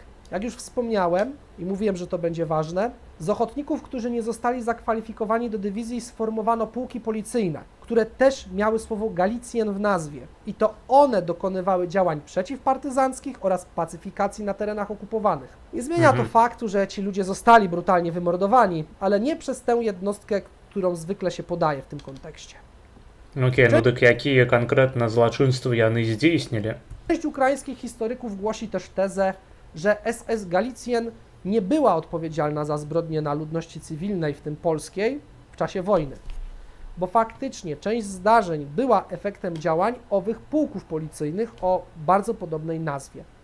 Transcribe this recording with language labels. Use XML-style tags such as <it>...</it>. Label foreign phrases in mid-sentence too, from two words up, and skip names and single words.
<pl>Jak już wspomniałem i mówiłem, że to będzie ważne, z ochotników, którzy nie zostali zakwalifikowani do dywizji, sformowano pułki policyjne, które też miały słowo Galicjen w nazwie. I to one dokonywały działań przeciwpartyzanckich oraz pacyfikacji na terenach okupowanych. Nie zmienia to faktu, że ci ludzie zostali brutalnie wymordowani, ale nie przez tę jednostkę, którą zwykle się podaje w tym kontekście.</pl> <be>Окей, ну так якія канкрэтна злачынствы яны здзейснілі?</be> <pl>Część ukraińskich historyków głosi też tezę, że SS Galicjen nie była odpowiedzialna za zbrodnie na ludności cywilnej, w tym polskiej, w czasie wojny, bo faktycznie część zdarzeń była efektem działań owych pułków policyjnych o bardzo podobnej nazwie.</pl>